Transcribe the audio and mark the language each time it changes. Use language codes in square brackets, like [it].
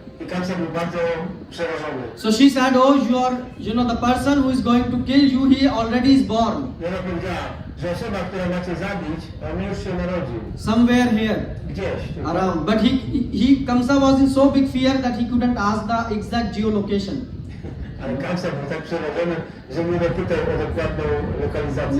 [pl] I Kamsa był bardzo przerażony. [en] So she said, oh, the person who is going to kill you, he already is born. [pl] I ona powiedziała, że osoba, która ma cię zabić, on już się narodził. [en] Somewhere here. [pl] Gdzieś. [en] Around. But Kamsa was in so big fear that he couldn't ask the exact geolocation. [pl] Ale Kamsa był tak przerażony, że nie dopytał o dokładną lokalizację.